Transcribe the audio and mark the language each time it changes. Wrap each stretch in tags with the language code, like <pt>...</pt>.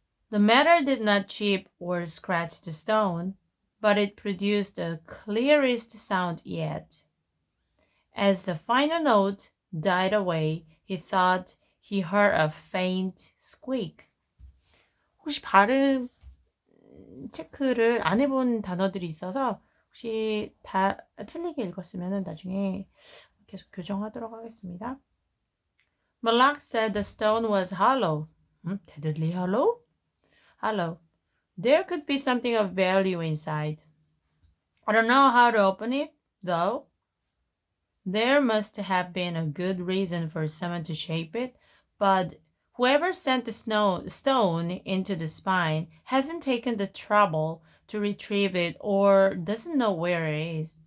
<en>The matter did not chip or scratch the stone, but it produced the clearest sound yet. As the final note died away, he thought he heard a faint squeak.</en> <ko>혹시 발음 체크를 안 해본 단어들이 있어서 혹시 다 틀리게 읽었으면 나중에 계속 교정하도록 하겠습니다.</ko> <en>Malak said the stone was hollow. Deadly hollow? Hollow. There could be something of value inside. I don't know how to open it, though. There must have been a good reason for someone to shape it, but whoever sent the stone into the spine hasn't taken the trouble to retrieve it or doesn't know where it is.</en>